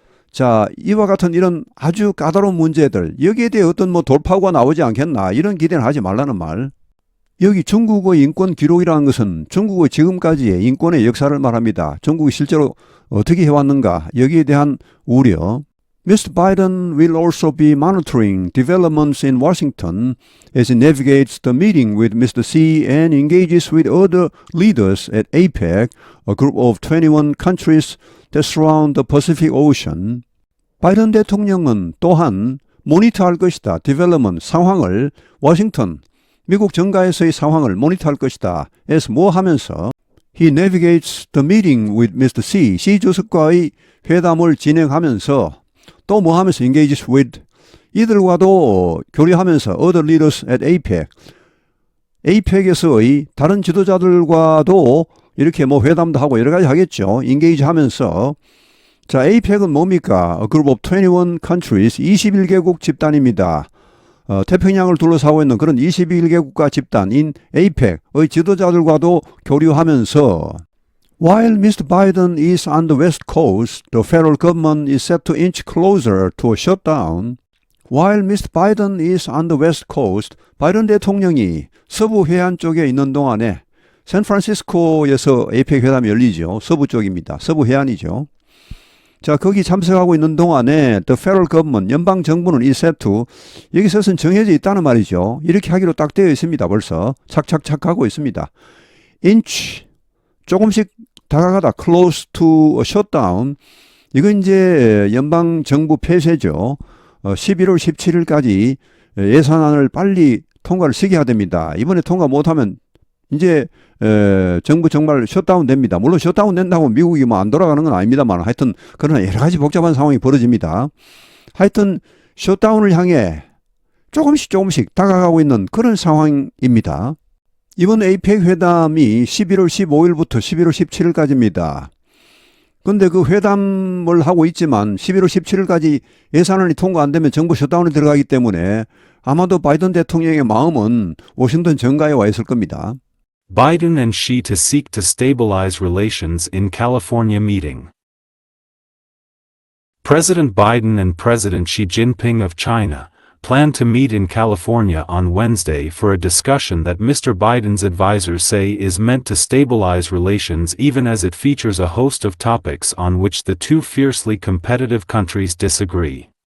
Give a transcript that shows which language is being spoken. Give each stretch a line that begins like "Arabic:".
Korean: 자, 이와 같은 이런 아주 까다로운 문제들, 여기에 대해 어떤 뭐 돌파구가 나오지 않겠나, 이런 기대는 하지 말라는 말. 여기 중국의 인권 기록이라는 것은 중국의 지금까지의 인권의 역사를 말합니다. 중국이 실제로 어떻게 해왔는가, 여기에 대한 우려.
English: Mr. Biden will also be monitoring developments in Washington as he navigates the meeting with Mr. Xi and engages with other leaders at APEC, a group of 21 countries that surround the Pacific Ocean.
Korean: 바이든 대통령은 또한 모니터할 것이다. development, 상황을, 워싱턴, 미국 정가에서의 상황을 모니터할 것이다. 에서 뭐 하면서
English: He navigates the meeting with Mr.
Korean: Xi, 시 주석과의 회담을 진행하면서 또 뭐 하면서
English: engages with,
Korean: 이들과도 교류하면서
English: other leaders at APEC,
Korean: APEC에서의 다른 지도자들과도 이렇게 뭐 회담도 하고 여러 가지 하겠죠. engage 하면서. 자, APEC은 뭡니까?
English: A group of 21 countries,
Korean: 21개국 집단입니다. 태평양을 둘러싸고 있는 그런 21개 국가 집단인 APEC의 지도자들과도 교류하면서
English: While Mr. Biden is on the West Coast, the federal government is set to inch closer to a shutdown. While Mr. Biden is on the West Coast,
Korean: 바이든 대통령이 서부 해안 쪽에 있는 동안에 샌프란시스코에서 APEC 회담이 열리죠. 서부 쪽입니다. 서부 해안이죠. 자, 거기 참석하고 있는 동안에
English: the federal government,
Korean: 연방 정부는
English: is set to,
Korean: 여기서는 정해져 있다는 말이죠. 이렇게 하기로 딱 되어 있습니다. 벌써 착착착 하고 있습니다.
English: inch,
Korean: 조금씩 다가가다,
English: close to a shutdown.
Korean: 이건 이제 연방 정부 폐쇄죠. 11월 17일까지 예산안을 빨리 통과를 시켜야 됩니다. 이번에 통과 못하면 이제 정부 정말 셧다운 됩니다. 물론 셧다운 된다고 미국이 뭐 안 돌아가는 건 아닙니다만 하여튼 그러나 여러 가지 복잡한 상황이 벌어집니다. 하여튼 셧다운을 향해 조금씩 다가가고 있는 그런 상황입니다. 이번 APEC 회담이 11월 15일부터 11월 17일까지입니다. 근데 그 회담을 하고 있지만 11월 17일까지 예산안이 통과 안 되면 정부 셧다운에 들어가기 때문에 아마도 바이든 대통령의 마음은 워싱턴 정가에 와 있을 겁니다.
English: Biden and Xi to seek to stabilize relations in California meeting. President Biden and President Xi Jinping of China plan to meet in California on Wednesday for a discussion that Mr. Biden's advisors say is meant to stabilize relations even as it features a host of topics on which the two fiercely competitive countries disagree.